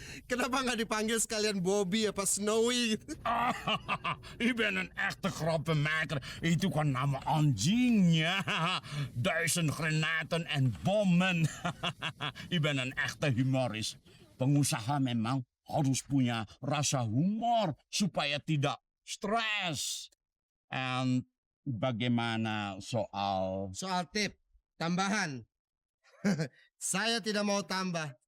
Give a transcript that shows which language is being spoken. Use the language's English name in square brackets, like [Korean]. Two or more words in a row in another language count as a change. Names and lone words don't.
[Indonesian] Kenapa nggak dipanggil sekalian Bobby apa Snowy? [Dutch] Ik ben een echte grappenmaker. [Indonesian] Itu kan nama anjingnya. [Dutch] Duizend granaten en bommen. Ik ben een echte humoris. [Indonesian] Pengusaha memang harus punya rasa humor supaya tidak stres. En bagaimana soal... Soal tip, tambahan. Saya tidak mau tambah.